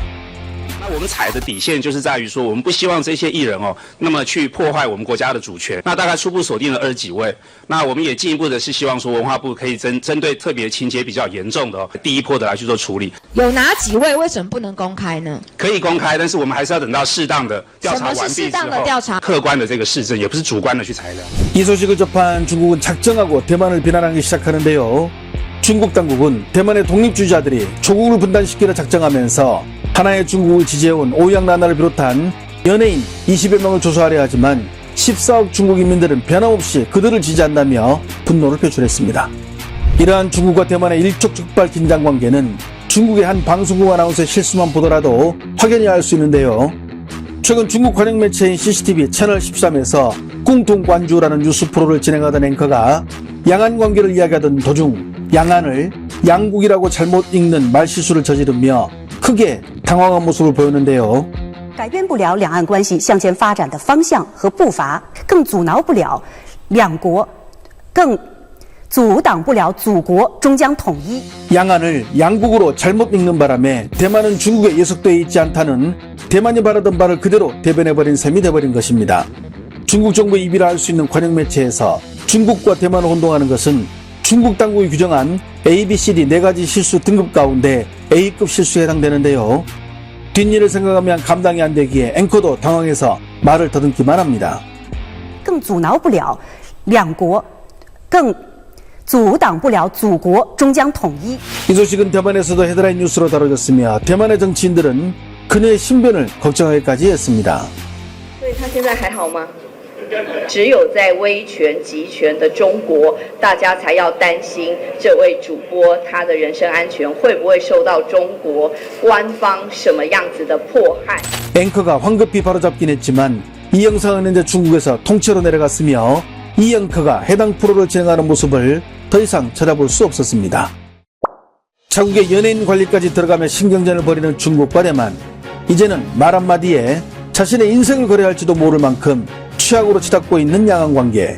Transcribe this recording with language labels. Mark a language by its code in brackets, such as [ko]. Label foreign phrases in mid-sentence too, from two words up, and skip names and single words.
[zh] 我们踩的底线就是在于说，我们不希望这些艺人那么去破坏我们国家的主权。那大概初步锁定了20几位。那我们也进一步的是希望说，文化部可以针对特别情节比较严重的第一波的来去做处理。有哪几位？为什么不能公开呢？可以公开，但是我们还是要等到适当的调查完毕之后，客观的这个事证，也不是主观的去裁量。 [ko] 이 소식을 접한 중국은 작정하고 대만을 비난하기 시작하는데요. 중국 당국은 대만의 독립주의자들이 조국을 분단시키려 작정하면서 하나의 중국을 지지해온 오양나나를 비롯한 연예인 20여 명을 조사하려 하지만 14억 중국 인민들은 변함없이 그들을 지지한다며 분노를 표출했습니다. 이러한 중국과 대만의 일촉즉발 긴장 관계는 중국의 한 방송국 아나운서의 실수만 보더라도 확연히 알 수 있는데요. 최근 중국 관영 매체인 CCTV 채널 13에서 꿍퉁관주라는 뉴스 프로를 진행하던 앵커가 양안 관계를 이야기하던 도중 양안을 양국이라고 잘못 읽는 말실수를 저지르며 크게 당황한 모습을 보였는데요. [zh] 改变不了两岸关系向前发展的方向和步伐，更阻挠不了两国，更阻挡不了祖国终将统一。 [ko] 양안을 양국으로 잘못 읽는 바람에 대만은 중국에 예속되어 있지 않다는 대만이 바라던 바를 그대로 대변해버린 셈이 돼버린 것입니다. 중국 정부의 입이라 할 수 있는 관영 매체에서 중국과 대만을 혼동하는 것은 중국 당국이 규정한 A, B, C, D 4가지 실수 등급 가운데 A급 실수에 해당되는데요. 뒷일을 생각하면 감당이 안 되기에 앵커도 당황해서 말을 더듬기만 합니다. [zh] 更阻挠不了两国，更阻挡不了祖国终将统一。 [ko] 이 소식은 대만에서도 헤드라인 뉴스로 다뤄졌으며 대만의 정치인들은 그녀의 신변을 걱정하기까지 했습니다. [zh] 所以他现在还好吗？只有在威权集权的中国，大家才要担心这位主播他的人身安全会不会受到中国官方什么样子的迫害。 [ko] 앵커가 황급히 바로잡긴 했지만 이 영상은 현재 중국에서 통째로 내려갔으며 이 앵커가 해당 프로를 진행하는 모습을 더 이상 찾아볼 수 없었습니다. 자국의 연예인 관리까지 들어가며 신경전을 벌이는 중국과 대만. 이제는 말 한마디에 자신의 인생을 거래할지도 모를 만큼 취약으로 치닫고 있는 양안 관계.